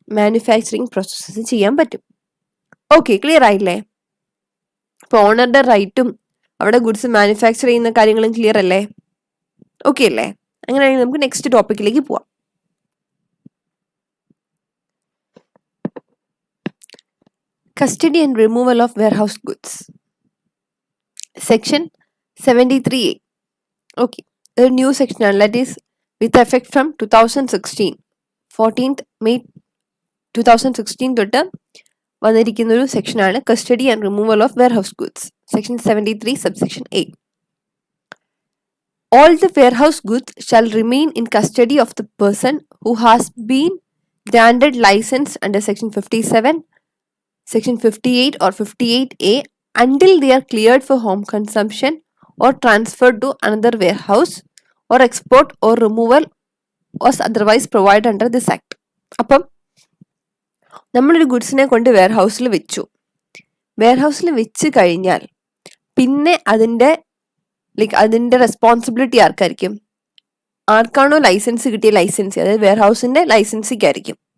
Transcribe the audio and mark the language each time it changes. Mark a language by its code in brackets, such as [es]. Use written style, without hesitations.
[ml] Manufacturing processes ചെയ്യാൻ പറ്റും. Okay, clear ആയില്ലേ? അപ്പോൾ ഓണറുടെ റൈറ്റും അവിടെ ഗുഡ്സ് മാനുഫാക്ചർ ചെയ്യുന്ന കാര്യങ്ങളും ക്ലിയർ അല്ലേ? ഓക്കെ അല്ലേ? അങ്ങനെയാണെങ്കിൽ നമുക്ക് നെക്സ്റ്റ് ടോപ്പിക്കിലേക്ക് പോവാം. [en] Custody and removal of warehouse goods. Section 73A. Okay, a new section, that is with effect from 2016, 14th May 2016 [ml] തൊട്ട് വന്നിരിക്കുന്ന ഒരു സെക്ഷനാണ് [en] Custody and removal of warehouse goods. Section 73 subsection A. All the warehouse goods shall remain in custody of the person who has been granted license under section 57, section 58 or 58A until they are cleared for home consumption or transferred to another warehouse or export or removal was otherwise provided under this act. [ml] അപ്പം നമ്മളൊരു ഗുഡ്സിനെ കൊണ്ട് വെയർഹൗസിൽ വെച്ചു. വെയർഹൗസിൽ വെച്ച് കഴിഞ്ഞാൽ പിന്നെ അതിൻ്റെ responsibility ആർക്കായിരിക്കും? ആർക്കാണോ licence കിട്ടിയ ലൈസൻസി, അതായത് വെയർഹൗസിൻ്റെ ലൈസൻസിക്കായിരിക്കും.